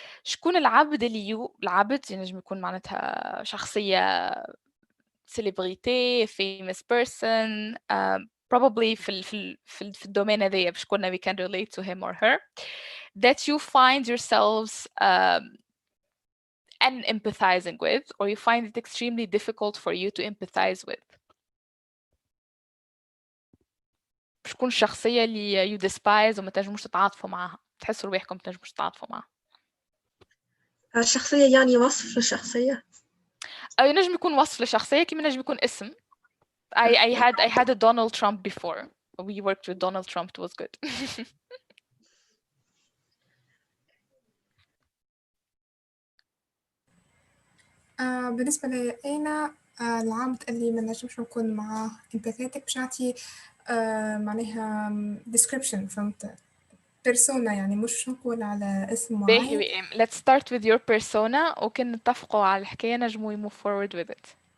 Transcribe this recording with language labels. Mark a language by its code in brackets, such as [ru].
[ar] شكون العبد اللي العبد ينجم يكون معناتها شخصية celebrity, famous person, probably في الدومين هذايا باش كنا [en] we can relate to him or her, that you find yourselves and empathizing with, or you find it extremely difficult for you to empathize with. [ar] شكون الشخصية اللي [en] you despise [ar] وما تنجموش تتعاطفوا معاها، تحسوا رواحكم ما تنجموش تتعاطفوا معاها. الشخصية يعني وصف للشخصية؟ أو ينجم يكون وصف للشخصية كما ينجم يكون اسم. [en] I had a Donald Trump before. We worked with Donald Trump. It was good. [ar] بالنسبة لي أنا العبد اللي ما نجمش نكون معاه empathetic باش نعطي معناها description فهمت persona يعني مش نقول على اسم معين. [en] Let's start with your persona [ar] وكن نتفقوا على الحكاية نجموا [en] move forward with it.